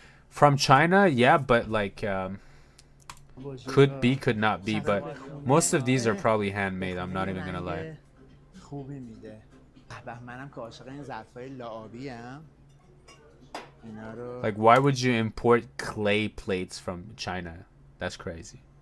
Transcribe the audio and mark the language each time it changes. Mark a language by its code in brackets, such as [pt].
[en] From China, yeah, but, like, could be, could not be, but most of these are probably handmade. I'm not even gonna lie. [fa] خوبی میده. منم که عاشق این ظرفای لعابی ام. اینا رو [en] Like, why would you import clay plates from China? That's crazy.